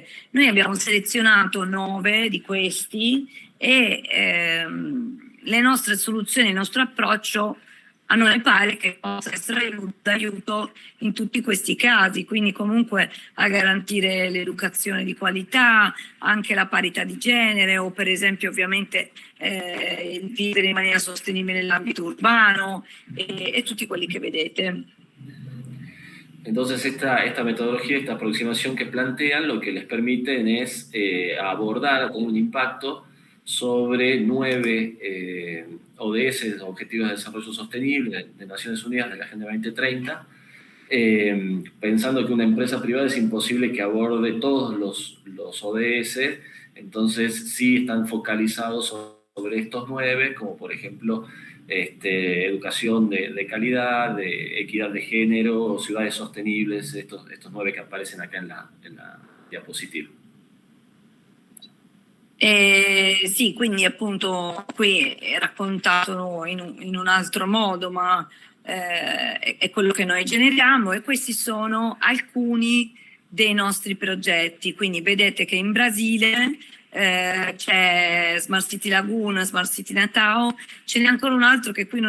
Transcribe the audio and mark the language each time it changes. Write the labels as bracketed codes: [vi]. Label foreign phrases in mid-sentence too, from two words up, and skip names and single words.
[it] Noi abbiamo selezionato 9 di questi e le nostre soluzioni, il nostro approccio a noi pare che possa essere d'aiuto in tutti questi casi, quindi comunque a garantire l'educazione di qualità, anche la parità di genere o per esempio ovviamente il vivere in maniera sostenibile nell'ambito urbano e tutti quelli che vedete. [es] Entonces esta metodología, esta aproximación que plantean, lo que les permiten es abordar, tener un impacto sobre 9 ODS, Objetivos de Desarrollo Sostenible de Naciones Unidas de la Agenda 2030, pensando que una empresa privada es imposible que aborde todos los ODS, entonces sí están focalizados sobre estos 9, como por ejemplo educación de calidad, de equidad de género, ciudades sostenibles, estos 9 que aparecen acá en la diapositiva. [it] Sì, quindi appunto qui è raccontato in un altro modo, ma è quello che noi generiamo e questi sono alcuni dei nostri progetti. Quindi vedete che in Brasile c'è Smart City Laguna, Smart City Natal, ce n'è ancora un altro che qui non